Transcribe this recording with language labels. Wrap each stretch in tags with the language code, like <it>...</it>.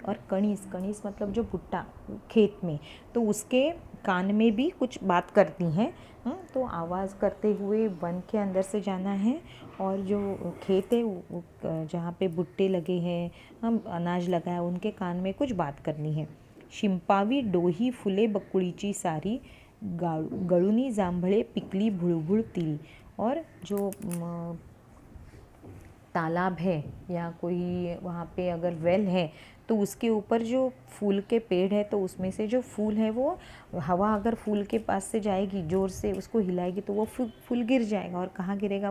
<hi>और कणीस, कणीस मतलब जो भुट्टा खेत में, तो उसके कान में भी कुछ बात करती हैं। तो आवाज़ करते हुए वन के अंदर से जाना है। और जो खेत है जहाँ पे भुट्टे लगे हैं, हम अनाज लगा है, उनके कान में कुछ बात करनी है।</hi> <mr>शिंपावी डोही फुले बकुळीची सारी, गळुनी जांभळे पिकली भुळभुळ तिरी।</mr> <hi>और जो तालाब है या कोई वहाँ पे अगर वेल है तो उसके ऊपर जो फूल के पेड़ है, तो उसमें से जो फूल है वो हवा अगर फूल के पास से जाएगी, ज़ोर से उसको हिलाएगी, तो वो फूल गिर जाएगा। और कहाँ गिरेगा?</hi>